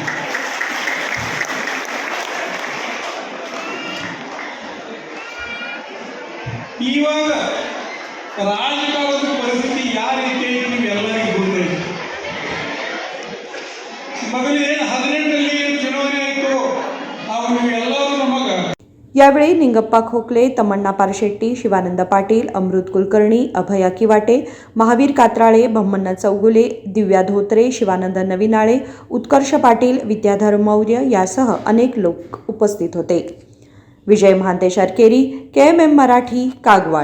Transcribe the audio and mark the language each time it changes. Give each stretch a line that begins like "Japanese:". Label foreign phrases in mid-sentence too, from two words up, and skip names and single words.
Kannada: ಇವಾಗ ರಾಜಕಾರಣದ ಪರಿಸ್ಥಿತಿ ಯಾವ ರೀತಿ ಐತಿ ನೀವೆಲ್ಲರಿಗೂ ಗೊತ್ತೈತಿ. ಮೊದಲೇ 18ರಲ್ಲಿ ಏನು ಚುನಾವಣೆ ಆಯಿತು ಅವಾಗ ನೀವೆಲ್ಲರೂ ನಮಗೆ.
Marathi: यावेळी निंगप्पा खोकले, तमन्ना पारशेट्टी, शिवानंद पाटील, अमृत कुलकर्णी, अभया किवाटे, महावीर कात्राळे, बह्मण्णा चौगुले, दिव्या धोत्रे, शिवानंद नविनाळे, उत्कर्ष पाटील, विद्याधर मौर्य यासह अनेक लोक उपस्थित होते. विजय महांते शर्केरी, KMM मराठी, कागवाड.